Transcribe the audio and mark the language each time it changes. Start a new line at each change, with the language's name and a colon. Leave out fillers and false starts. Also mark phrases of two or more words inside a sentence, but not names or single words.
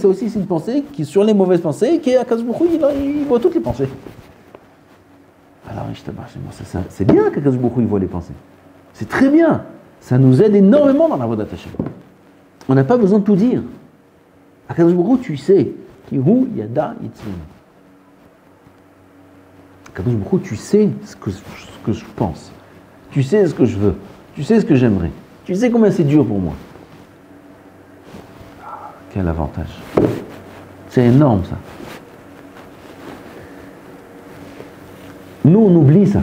French: Ça aussi, c'est une pensée qui, sur les mauvaises pensées, qui est
Hebrew: הקדוש ברוך הוא,
French: il voit toutes les pensées. Alors, c'est bien qu'
Hebrew: הקדוש ברוך הוא
French: voit les pensées. C'est très bien. Ça nous aide énormément dans la voie d'attaché. On n'a pas besoin de tout dire.
Hebrew: הקדוש ברוך הוא,
French: tu sais.
Hebrew: כי הוא ידע יצרנו. הקדוש ברוך הוא,
French: tu sais ce que je pense. Tu sais ce que je veux. Tu sais ce que j'aimerais. Tu sais combien c'est dur pour moi. Quel avantage. C'est énorme ça. Nous, on oublie ça.